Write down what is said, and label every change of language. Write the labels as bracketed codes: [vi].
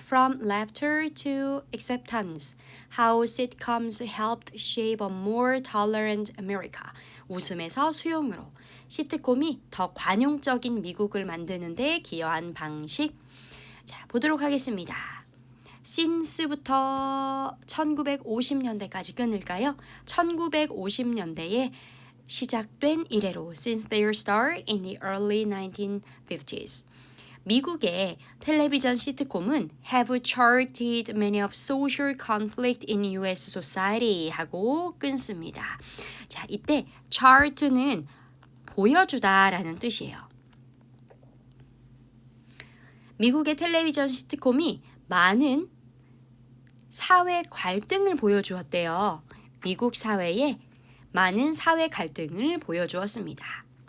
[en] From laughter to acceptance. How sitcoms helped shape a more tolerant America. [ko] 웃음에서 수용으로. 시트콤이 더 관용적인 미국을 만드는 데 기여한 방식. 자, 보도록 하겠습니다. since부터 1950년대까지 끊을까요? 1950년대에 시작된 이래로 [en] since their start in the early 1950s. [ko] 미국의 텔레비전 시트콤은 [en] have charted many of social conflict in US society [ko] 하고 끊습니다. 자, 이때 chart는 보여주다라는 뜻이에요. 미국의 텔레비전 시트콤이 많은 사회 갈등을 보여주었대요. 미국 사회에 많은 사회 갈등을 보여주었습니다.